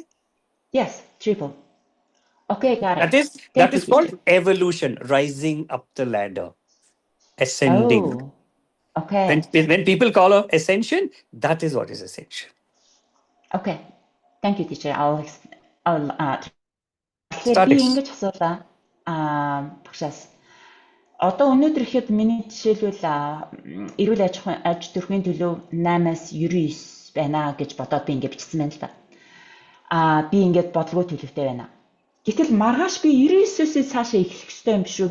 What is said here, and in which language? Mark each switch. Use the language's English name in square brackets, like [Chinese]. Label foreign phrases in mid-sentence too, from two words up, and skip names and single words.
[English] Yes, triple. Okay, got it. That is Thank that you, is called teacher. evolution, rising up the ladder, ascending. Oh, okay. When people call of ascension, that is what is ascension. Okay. Thank you, teacher. I'll тэгэхээр Start [Mongolian] би ингэж асуулаа. Багшаас. Одоо өнөөдөр ихэд миний жишээлбэл эрүүл аж төрхийн төлөв 8-аас 99 байна гэж бодоод би ингэ бичсэн байна л да. Би ингээд бодлого төлөвтэй байна. Гэтэл маргааш би 99-өөс цаашаа эхлэх ёстой юм биш үү?